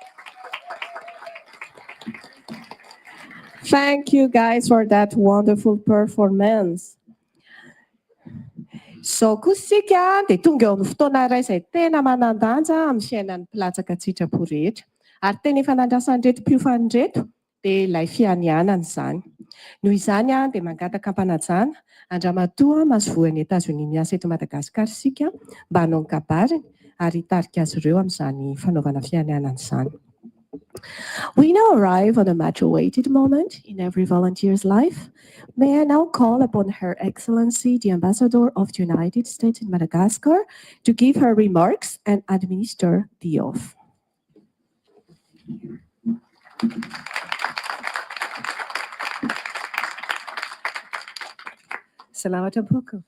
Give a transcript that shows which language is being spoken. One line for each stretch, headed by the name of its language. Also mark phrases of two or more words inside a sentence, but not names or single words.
English: Thank you guys for that wonderful performance.
Malagasy: So kosika dia tonga eo amin'ny fotoana iray izay tena manan-danja amin'ny fiainan'ny mpilatsaka sitrapo rehetra. Ary tena efa nandrasan'ireto mpiofany reto dia ilay fianianana izany. Noho izany dia mangataka ampanajana andramatoa masovoan'ny Etazonia miasa eto Madagascar sika mba hanao ny kabariny ary hitarika azy ireo amin'izany fanaovana fianianana izany.
English: We now arrive on a much-awaited moment in every volunteer's life. May I now call upon Her Excellency, the Ambassador of the United States in Madagascar, to give her remarks and administer the oath. Salamat Ampuku.